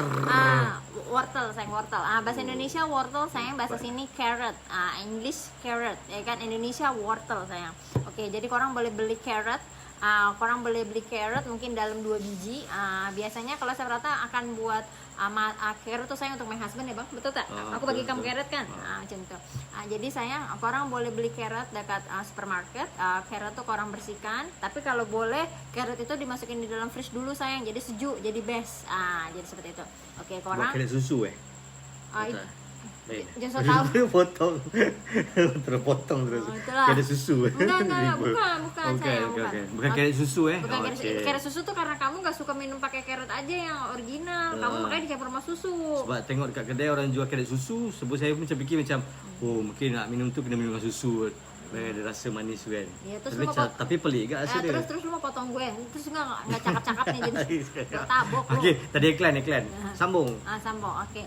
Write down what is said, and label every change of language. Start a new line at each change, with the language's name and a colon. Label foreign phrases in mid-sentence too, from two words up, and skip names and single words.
Indonesian: Wortel, sayang wortel. Bahasa Indonesia wortel, sayang.
Malay: Bahasa sini carrot. English carrot, ya kan? Indonesia wortel, sayang. Oke, jadi korang boleh beli carrot. Korang boleh beli carrot mungkin dalam 2 biji. Biasanya kalau saya rata akan buat carrot tuh sayang untuk
English: my husband
Malay: ya bang, betul tak? Aku bagi kamu carrot kan? Macam itu. Jadi sayang, korang boleh beli carrot dekat supermarket. Carrot tuh korang bersihkan. Tapi kalau boleh carrot itu dimasukin di dalam fridge dulu sayang. Jadi sejuk, jadi best. Jadi seperti itu. Oke, Buat korang. carrot susu
Indonesian: Jangan so tahu.
Malay: Potong. Terpotong terus. Itulah. Carrot susu. Bukan sayang, Bukan carrot susu
Indonesian: Bukan carrot susu tuh karena kamu gak suka minum pakai carrot aja yang original. Kamu makanya dicampur sama susu.
Malay: Sebab tengok dekat kedai orang jual carrot susu, sebab saya macam fikir macam, oh mungkin nak minum tu kena minum dengan susu. Ada rasa manis tu kan. Ya, terus tapi pelik juga rasa dia.
Indonesian: Terus lu mau potong gue. Terus enggak cakap-cakap nih jadi tabok lu.
Malay: Okey, tadi iklan. Sambung. Sambung. Oke.